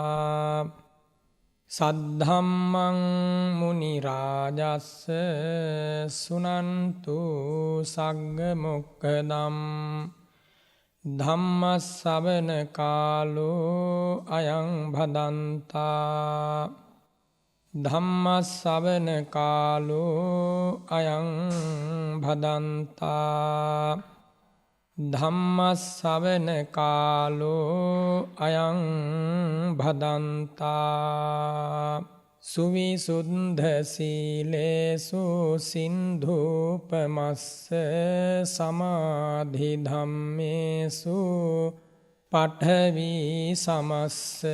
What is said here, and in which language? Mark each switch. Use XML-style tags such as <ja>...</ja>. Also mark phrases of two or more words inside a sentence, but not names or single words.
<pi>सद्धम्मं मुनिराजस्य सुनन्तु सग्गमुक्खदम् धम्मश्रवण कालो अयं भदन्ता ධම්මස්සවන කාලෝ අයං භදන්තා ධම්මස්සවන කාලෝ අයං භදන්තා සුවිසුද්ධ සීලේසු සින්ධූපමස්ස සමාධි ධම්මේසු පඨවි සමස්ස</pi>